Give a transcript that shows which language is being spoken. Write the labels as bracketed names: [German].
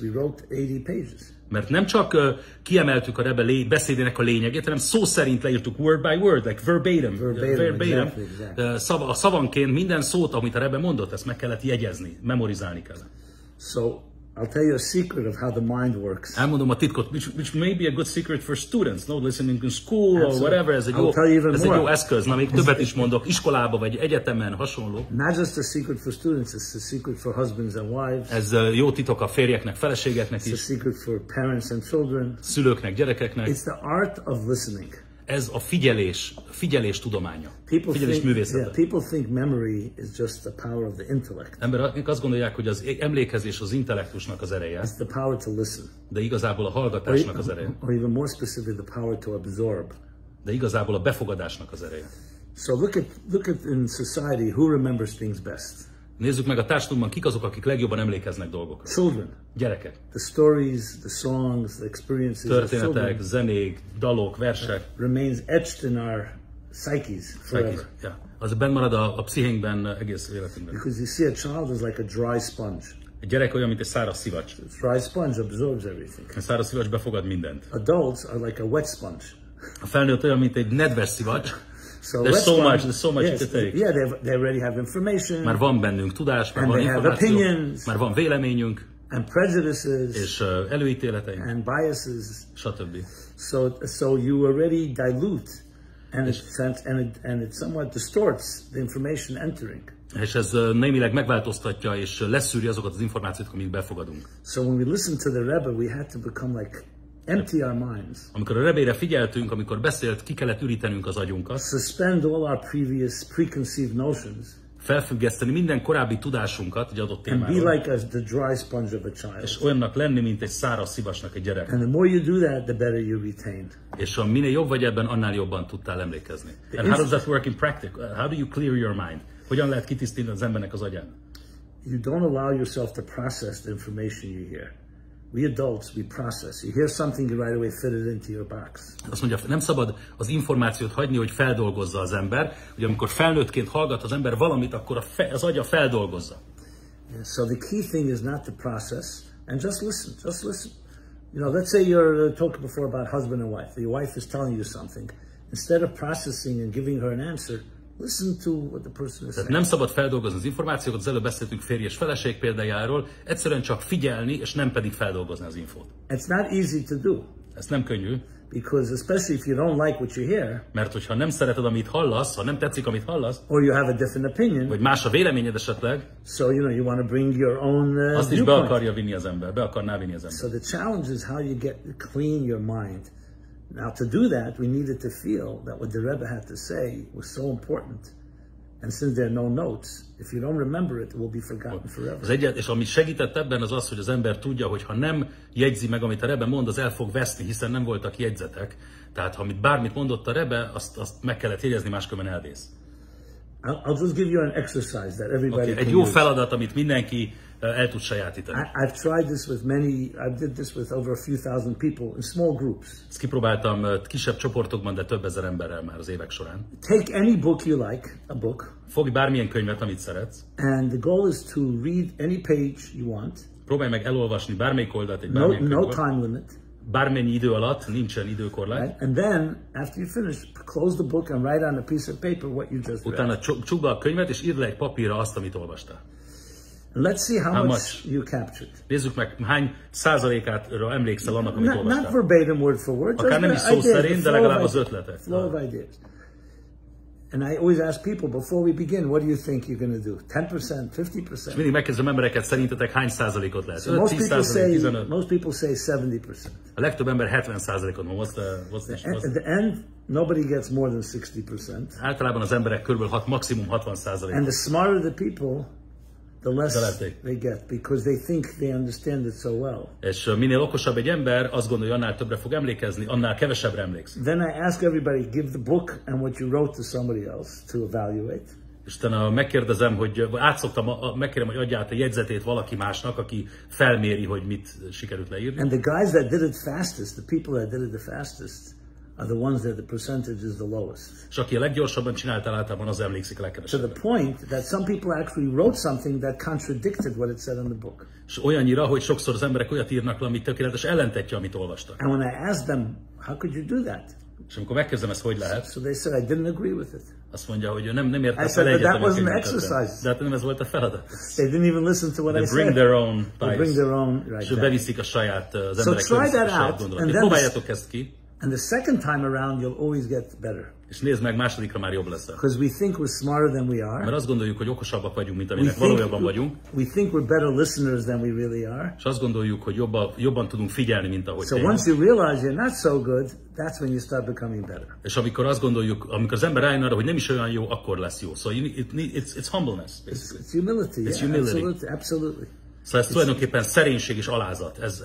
[English] We wrote 80 pages. [Hungarian] Mert nem csak kiemeltük a rebbe beszédének a lényegét, hanem szó szerint leírtuk [English] word by word, like verbatim. Exactly. [Hungarian] Szavanként minden szót, amit a rebbe mondott, ezt meg kellett jegyezni, memorizálni kell. [English] So I'll tell you a secret of how the mind works. [Hungarian] Elmondom a titkot, [English] which may be a good secret for students, no, listening in school or whatever, [Hungarian] ez egy jó eszköz. Na, még többet is mondok, iskolába vagy egyetemen, hasonló. [English] Not just a secret for students, it's a secret for husbands and wives. [Hungarian] Ez jó titok a férjeknek, feleségeknek is. [English] It's a secret for parents and children. [Hungarian] Szülőknek, gyerekeknek. [English] It's the art of listening. [Hungarian] Ez a figyelés tudománya. Figyelés művészete. [English] People think memory is just the power of the intellect. [Hungarian] Emberek azt gondolják, hogy az emlékezés az intellektusnak az ereje. [English] It's the power to listen. [Hungarian] De igazából a hallgatásnak az ereje. [English] Or even more specifically, the power to absorb. [Hungarian] De igazából a befogadásnak az ereje. [English] So look at in society who remembers things best. [Hungarian] Nézzük meg a társadalomban, kik azok, akik legjobban emlékeznek dolgokra. [English] Children. [Hungarian] Gyerekek. [English] The stories, the songs, the experiences. [Hungarian] Történetek, zenék, dalok, versek. [English] Remains etched in our psyches forever. Yeah. [Hungarian] Az benn marad a pszichénkben egész életünkben. [English] Because you see, a child is like a dry sponge. [Hungarian] Egy gyerek olyan, mint egy száraz szivacs. [English] A dry sponge absorbs everything. [Hungarian] A száraz szivacs befogad mindent. [English] Adults are like a wet sponge. [Hungarian] A felnőtt olyan, mint egy nedves szivacs. [English] So there's so much you can take. Yeah, they already have information. [Hungarian] Már van bennünk tudás, már van információ, már van véleményünk, [English] and prejudices, [Hungarian] és előítéleteink, [English] and biases, [Hungarian] stb. [English] So you already dilute And it somewhat distorts the information entering. [Hungarian] És ez némileg megváltoztatja és leszűri azokat az információt, amik befogadunk. [English] So when we listen to the Rebbe, we had to become like empty our minds. [Hungarian] Amikor a Rebére figyeltünk, amikor beszélt, ki kellett ürítenünk az agyunkat. [English] Suspend all our previous preconceived notions. [Hungarian] Felfüggeszteni minden korábbi tudásunkat egy adott témáról. [English] And be like the dry sponge of a child. [Hungarian] És olyannak lenni, mint egy száraz szivasnak egy gyerek. [English] And the more you do that, the better you retain. [Hungarian] És minél jobb vagy ebben, annál jobban tudtál emlékezni. [English] And how does that work in practice? How do you clear your mind? [Hungarian] Hogyan lehet kitisztítani az embernek az agyán? [English] You don't allow yourself to process the information you hear. We adults, we process. You hear something, you right away fit it into your box. [Hungarian] Azt mondja, nem szabad az információt hagyni, hogy feldolgozza az ember. Ugye amikor felnőttként hallgat az ember valamit, akkor az agya feldolgozza. [English] Yeah, so the key thing is not to process and just listen. Just listen. You know, let's say you're talking before about husband and wife. Your wife is telling you something. Instead of processing and giving her an answer, listen to what the person is saying. [Hungarian] Nem szabad feldolgozni az információkat, az előbb beszéltünk férj és feleség példájáról, egyszerűen csak figyelni, és nem pedig feldolgozni az infót. [English] It's not easy to do. [Hungarian] Ez nem könnyű. [English] Because especially if you don't like what you hear, [Hungarian] mert hogyha nem szereted, amit hallasz, ha nem tetszik, amit hallasz, [English] or you have a different opinion, [Hungarian] vagy más a véleményed esetleg, [English] so you want to bring your own [Hungarian] azt is be akarja vinni az ember, be akarná vinni az ember. [English] So the challenge is how you get clean your mind. Now to do that, we needed to feel that what the Rebbe had to say was so important. And since there are no notes, if you don't remember it will be forgotten forever. [Hungarian] És ami segített ebben az az, hogy az ember tudja, hogy ha nem jegyzi meg, amit a Rebbe mond, az el fog veszni, hiszen nem voltak jegyzetek. Tehát ha bármit mondott a Rebbe, azt meg kellett jegyezni, máskülönben elvész. [English] I'll just give you an exercise that everybody [Hungarian] egy jó feladat, amit mindenki el tud sajátítani. [English] I've tried this with I did this with over a few thousand people in small groups. [Hungarian] Ezt kipróbáltam kisebb csoportokban, de több ezer emberrel már az évek során. [English] Take any book you like, a book. [Hungarian] Fogj bármilyen könyvet, amit szeretsz. [English] And the goal is to read any page you want. [Hungarian] Próbálj meg elolvasni bármelyik oldalt egy bármilyen [English] No time limit. [Hungarian] Bármennyi idő alatt, nincsen időkorlát. [English] Right? And then, after you finish, close the book and write on a piece of paper what you just read. [Hungarian] Utána csukd be a könyvet, és írd le egy papírra azt, amit olvastál. [English] And let's see how much you captured. [Hungarian] Nézzük meg, hány százalékára emlékszel annak, amit olvastál. [English] Not verbatim, word for word. [Hungarian] Akár nem is szó szerint, de legalább az ötletek. [English] Flow of ideas. And I always ask people before we begin, what do you think you're going to do? 10%, 50%? [Hungarian] Mindig megkérdezem embereket, szerintetek hány százalékot lehet? [English] So most people say 70%. [Hungarian] A legtöbb ember 70%-ot mond. [English] At the end, nobody gets more than 60%. [Hungarian] Általában az emberek körülbelül maximum 60%. [English] And the smarter the people, the less they get, because they think they understand it so well. [Hungarian] És minél okosabb egy ember, azt gondolja, annál többre fog emlékezni, annál kevesebbre emlékszik. [English] Then I ask everybody, give the book and what you wrote to somebody else to evaluate. [Hungarian] És utána megkérdezem, megkérem, hogy adja át a jegyzetét valaki másnak, aki felméri, hogy mit sikerült leírni. [English] And the guys that did it fastest, the people that did it the fastest, are the ones that the percentage is the lowest. [Hungarian] És aki a leggyorsabban csinálta, általában az emlékszik a [English] To [Hungarian] legkevesebben. [English] the point that some people actually wrote something that contradicted what it said in the book. [Hungarian] És olyannyira, hogy sokszor az emberek olyat írnak le, ami tökéletes ellentetje, amit olvastak. [English] And when I asked them, how could you do that? [Hungarian] És amikor megkezdem, ezt hogy lehet? [English] So they said, I didn't agree with it. [Hungarian] Azt mondja, hogy nem érte fel egyet, [English] that wasn't the exercise. [Hungarian] De hát nem ez volt a feladat. [English] They didn't even listen to what I said. Bring their own bias. Bring their own, right, [Hungarian] és beviszik a saját, az [English] so [Hungarian] emberek [English] try that out, [Hungarian] and próbáljátok ezt ki. [English] And the second time around, you'll always get better. [Hungarian] És nézd meg, másodikra már jobb leszel. [English] Because we think we're smarter than we are. [Hungarian] Mert azt gondoljuk, hogy okosabbak vagyunk, mint aminek valójában vagyunk. [English] We think we're better listeners than we really are. [Hungarian] És azt gondoljuk, hogy jobban tudunk figyelni, mint ahogy [English] So once you realize you're not so good, that's when you start becoming better. [Hungarian] És amikor azt gondoljuk, amikor az ember rájön arra, hogy nem is olyan jó, akkor lesz jó. [English] So it's humbleness. It's humility. It's humility. Absolutely. [Hungarian] Szóval ez tulajdonképpen szerénység és alázat.